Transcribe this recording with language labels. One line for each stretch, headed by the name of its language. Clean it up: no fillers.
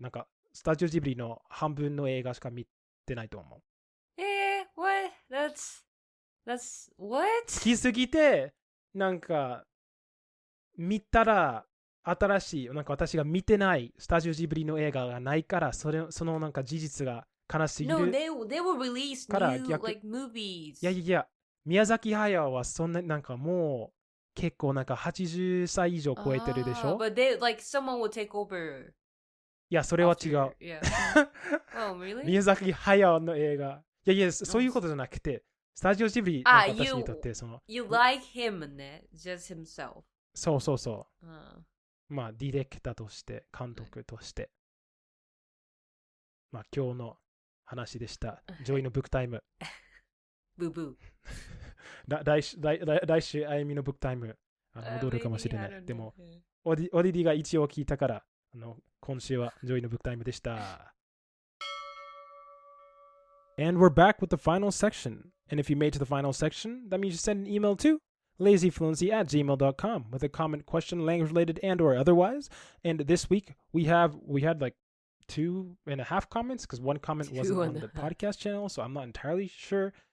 Japanese: なんかスタジオジブリの半分の映画しか見てないと思う。
English: What? That's what?
Japanese: 好きすぎてなんか見たら新しいなんか私が見てないスタジオジブリの映画がないからそのなんか事実が悲しすぎる。
English: No, they will release new like movies.
Japanese: いや宮崎駿はそんななんかもう結構なんか80歳以上超えてるでしょ。
English: But they like someone will take over.
Japanese: いやそれは違う。
English: Yeah. Oh, really?
Japanese: 宮崎駿の映画。いやそういうことじゃなくてスタジオジブリの私にとってその
English: You like him ね just himself
Japanese: そう、まあディレクターとして監督としてまあ今日の話でしたジョイのブックタイムブーブー来週あゆみのブックタイム戻るかもしれないでもオディが一応聞いたから今週はジョイのブックタイムでした。
English: And we're back with the final section. And if you made to the final section, that means you send an email to lazyfluency@gmail.com with a comment, question, language related, and or otherwise. And this week we had like 2.5 comments because one comment wasn't on the podcast channel, so I'm not entirely sure.